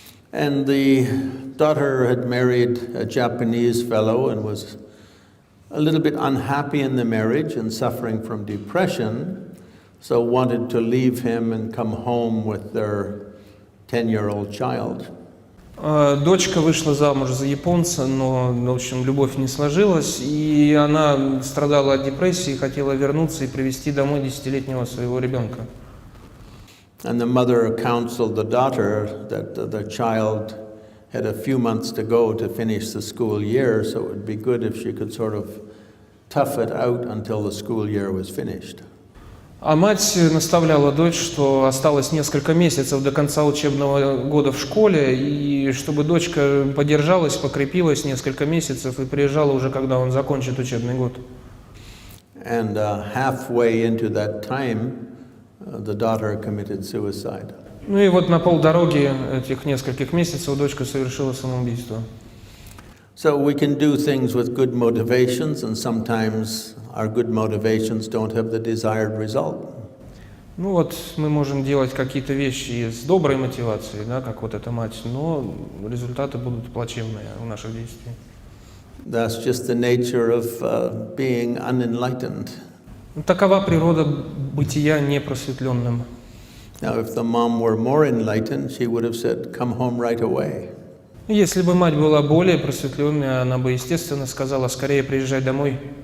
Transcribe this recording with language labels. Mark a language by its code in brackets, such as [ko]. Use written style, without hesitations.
[en] And the daughter had married a Japanese fellow and was a little bit unhappy in the marriage and suffering from depression, so wanted to leave him and come home with their 10-year-old child. [ru] Дочка вышла замуж за японца, но, в общем, любовь не сложилась, и она страдала от депрессии, хотела вернуться и привезти домой 10-летнего своего ребенка. [en] And the mother counseled the daughter that the child had a few months to go to finish the school year, so it would be good if she could sort of tough it out until the school year was finished. [ru] А мать наставляла дочь, что осталось несколько месяцев до конца учебного года в школе, и чтобы дочка подержалась, покрепилась несколько месяцев и приезжала уже, когда он закончит учебный год. [en] And halfway into that time, the daughter committed suicide. [ru] Ну и вот на полдороги этих нескольких месяцев дочка совершила самоубийство. [en] So we can do things with good motivations, and sometimes our good motivations don't have the desired result. [ru] Ну вот мы можем делать какие-то вещи с доброй мотивацией, да, как вот эта мать, но результаты будут плачевные у наших действий. [en] That's just the nature of being unenlightened. [ru] Такова природа бытия непросветленным. [en] Now, if the mom were more enlightened, she would have said, "Come home right away." [ru] Если бы мать была более просветленная, она бы, естественно, сказала: скорее приезжай домой.